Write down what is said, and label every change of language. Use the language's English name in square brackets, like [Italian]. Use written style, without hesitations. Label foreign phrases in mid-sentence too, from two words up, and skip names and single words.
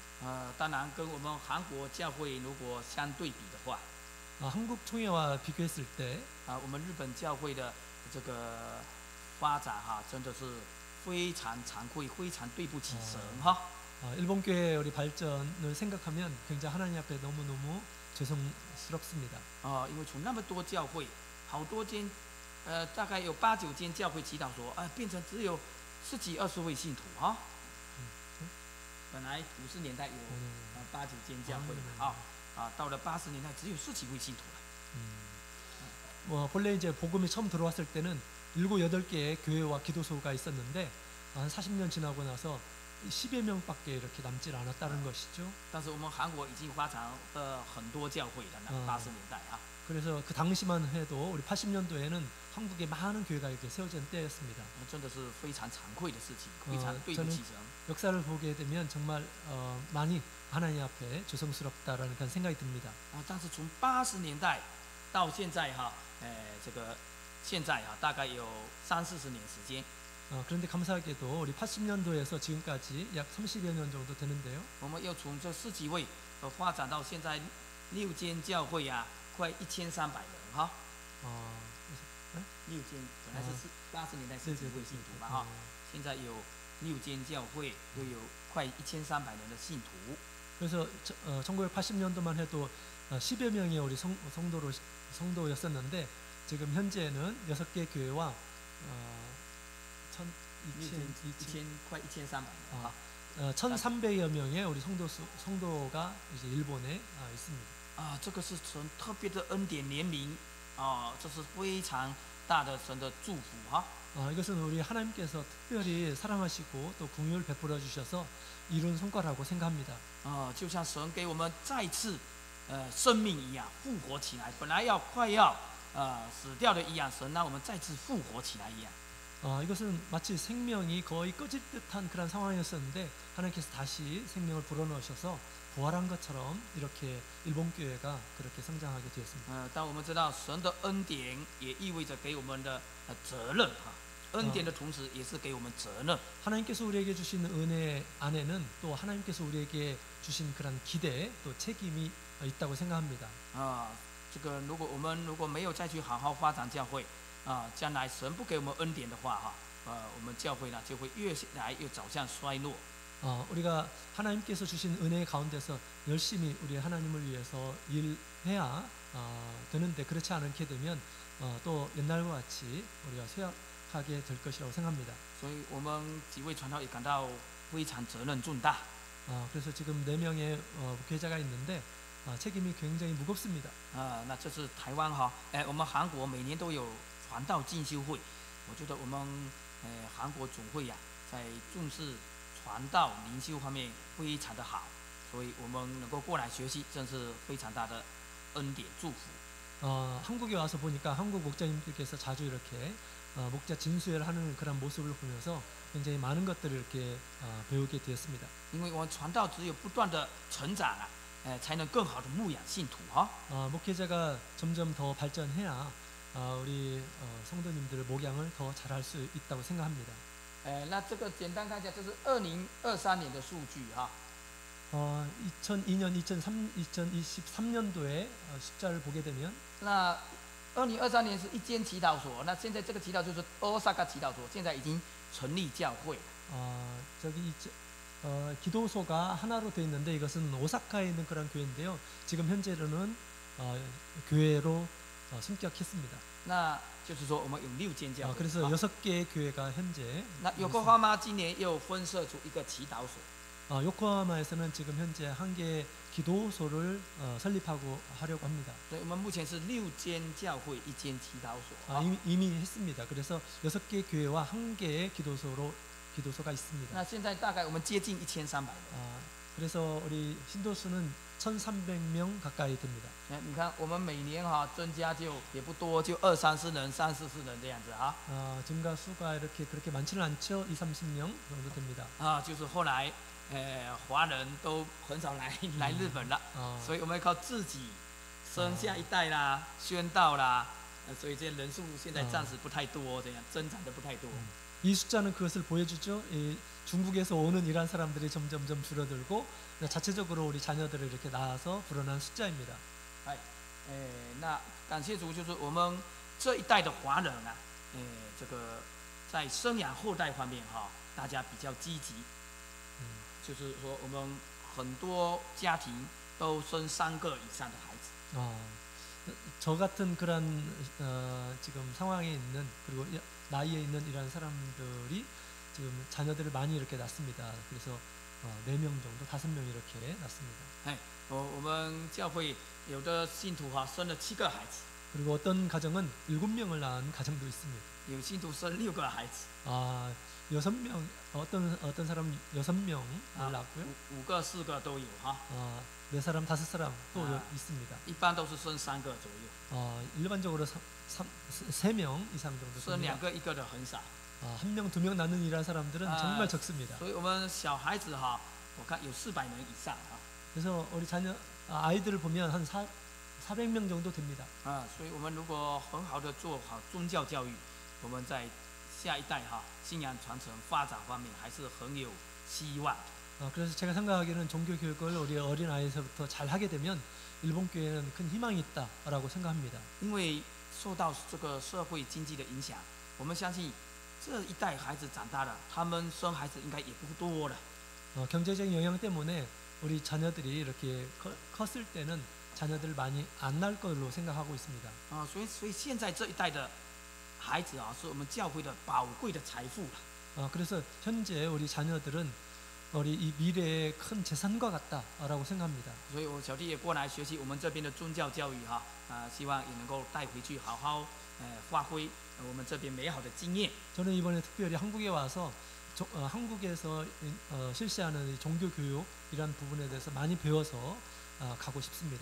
[Chinese] 当然跟我们韩国教会如果相对比的话， [Korean] 한국총회와 비교했을 때 [Chinese] 我们日本教会的这个发展哈，真的是非常惭愧，非常对不起神哈。 [Korean] 일본 교회의 우리 발전을 생각하면 굉장히 하나님 앞에 너무너무 죄송스럽습니다. [Chinese] 因为从那么多教会，好多间，大概有8、9间教会祈祷说，变成只有10几、20位信徒哈。本来50年代有8、9间教会到了80年代只有10几位信徒了。 [Korean] 본래 이제 복음이 처음 들어왔을 때는 7, 8개의 교회와 기도소가 있었는데 한 40년 지나고 나서 10여 명밖에 이렇게 남질 않았다는 것이죠. [Chinese] 但是我们韩国已经发展了很多教会了，那80年代啊。 [Korean] 그래서 그 당시만 해도 우리 80년도에는 한국에 많은 교회가 이렇게 세워진 때였습니다. [Chinese] 真的是非常惭愧的事情，非常对不起神。 [Korean] 역사를 보게 되면 정말 많이 하나님 앞에 죄송스럽다라는 그런 생각이 듭니다. [Chinese] 但是从80年代到现在哈，这个现在大概有30、40年时间。 [Korean] 그런데 감사하게도 우리 80년도에서 지금까지 약 30여 년 정도 되는데요. [Chinese] 我们又从这10几位发展到现在6间教会啊，快1300人哈。 6间本来是80年代10几位信徒嘛哈，现在有6间教会，又有快1300人的信徒。 [Korean] 그래서 1980년도만 해도 10여 명의 우리 성도였었는데 지금 현재는 6개 교회와 1,300여 명의 우리 성도가 이제 일본에 있습니다. [Chinese] 这个是神特别的恩典怜悯这是非常大的神的祝福哈。 [Korean] 이것은 우리 하나님께서 특별히 사랑하시고 또 긍휼을 베풀어 주셔서 이룬 성과라고 생각합니다. [Chinese] 就像神给我们再次生命一样复活起来，本来快要死掉的一样，神让我们再次复活起来一样。 [Korean] 이것은 마치 생명이 거의 꺼질 듯한 그런 상황이었었는데 하나님께서 다시 생명을 불어넣으셔서 부활한 것처럼 이렇게 일본 교회가 그렇게 성장하게 되었습니다. [Chinese] 但我们知道神的恩典也意味着给我们的责任哈。 恩典的同时，也是给我们责任。 [Korean] 하나님께서 우리에게 주신 은혜 안에는 또 하나님께서 우리에게 주신 그런 기대 또 책임이 있다고 생각합니다. [Chinese] 这个如果没有再去好好发展教会，将来神不给我们恩典的话，我们教会呢就会越来越走向衰落。 [Korean] 우리가 하나님께서 주신 은혜 가운데서 열심히 우리 하나님을 위해서 일해야 되는데 그렇지 않게 되면 또 옛날과 같이 우리가 쇠약하게 될 것이라고 생각합니다. [Chinese] 所以我们几位传道也感到非常责任重大。 [Korean] 그래서 지금 4명의 목회자가 있는데 책임이 굉장히 무겁습니다. [Chinese] 那这是台湾我们韩国每年都有传道进修会，我觉得我们韩国总会在重视传道灵修方面非常的好，所以我们能够过来学习，真是非常大的恩典祝福。 [Korean] 한국에 와서 보니까 한국 목자님들께서 자주 이렇게 목자 진수회를 하는 그런 모습을 보면서 굉장히 많은 것들을 이렇게 배우게 되었습니다. [Chinese] 因为我们传道只有不断的成长才能更好的牧养信徒 [Korean] 목회자가 점점 더 발전해야 우리 성도님들의 목양을 더 잘할 수 있다고 생각합니다. [Chinese] 那这个简单看一下，这是2023年的数据 [Korean] 2002년, 2023년도에 숫자를 보게 되면 [Chinese] 那2023年是一间祈祷所，那现在这个祈祷就是오사카祈祷所，现在已经成立教会。 [Korean] 저기 기도소가 하나로 되어 있는데 이것은 오사카에 있는 그런 교회인데요. 지금 현재로는 교회로 승격했습니다. [Chinese] 那就是说我们有6间教会。 [Korean] 그래서 6개의 교회가 현재. [Chinese] 那요코하마今年又分设出一个祈祷所。 [Korean] 요코하마에서는 지금 현재 1개의 기도소를 설립하고 하려고 합니다. [Chinese] 所以我们目前是6间教会1间祈祷所。 [Korean] 이미 했습니다. 그래서 6개의 교회와 1개의 기도소가 있습니다. [Chinese] 那现在大概我们接近1300人。 [Korean] 그래서 우리 신도수는 1,300명 가까이 됩니다. [Chinese] 你看我们每年增加就也不多，就20-30人、30-40人这样子 [Korean] 증가 수가 이렇게 그렇게 많지는 않죠. 20-30명 정도 됩니다. [Chinese] 就是后来华人都很少来日本了，所以我们要靠自己生下一代啦、宣道啦，所以这些人数现在暂时不太多，这样增长的不太多。 [Korean] 이 숫자는 그것을 보여주죠. 중국에서 오는 이란 사람들이 점점점 줄어들고 자체적으로 우리 자녀들을 이렇게 낳아서 불어난 숫자입니다. [Chinese] 那感谢主，就是我们这一代的华人这个在生养后代方面大家比较积极，就是说我们很多家庭都生3个以上的孩子。 [Korean] 저 같은 그런 지금 상황에 있는 그리고 나이에 있는 이런 사람들이 지금 자녀들을 많이 이렇게 낳습니다. 그래서 4명 정도, 5명 이렇게 낳습니다. [Chinese] 我们教会有的信徒生了7个孩子， [Korean] 그리고 어떤 가정은 7명을 낳은 가정도 있습니다. [Chinese] 有信徒生6个孩子， [Korean] 6명 어떤 사람 6명을 낳고요. [Chinese] 5 个、4个都有 [Korean] 네 사람, 5사람 또 있습니다. [Chinese] 一般都是生3个左右， [Korean] 일반적으로 3명 이상 정도 [Chinese] 生 [Korean] 됩니다. [Chinese] 2 个、1个的很少。 [Korean] 1명, 2명 낳는 이란 사람들은 정말 적습니다. [Chinese] 所以我们小孩子我看有400人以上 [Korean] 그래서 우리 아이들을 보면 한 400명 정도 됩니다. [Chinese] 所以我们如果很好的做好宗教教育，我们在下一代信仰传承发展方面还是很有希望。 [Korean] 그래서 제가 생각하기에는 종교 교육을 우리 어린 아이에서부터 잘 하게 되면 일본 교회는 큰 희망이 있다라고 생각합니다. [Chinese] 因为受到这个社会经济的影响，我们相信这一代孩子长大了，他们生孩子应该也不多了。 [Korean] 경제적인 영향 때문에 우리 자녀들이 이렇게 컸을 때는 자녀들 많이 안 낳을 걸로 생각하고 있습니다. [Chinese] 所以现在这一代的孩子是我们教会的宝贵的财富了。 [Korean] 그래서 현재 우리 자녀들은 우리 이 미래의 큰 재산과 같다라고 생각합니다. [Chinese] 所以我小弟也过来学习我们这边的宗教教育希望也能够带回去好好发挥我们这边美好的经验。 [Korean] 저는 이번에 특별히 한국에 와서 한국에서 실시하는 이 종교 교육이란 부분에 대해서 많이 배워서 가고 싶습니다.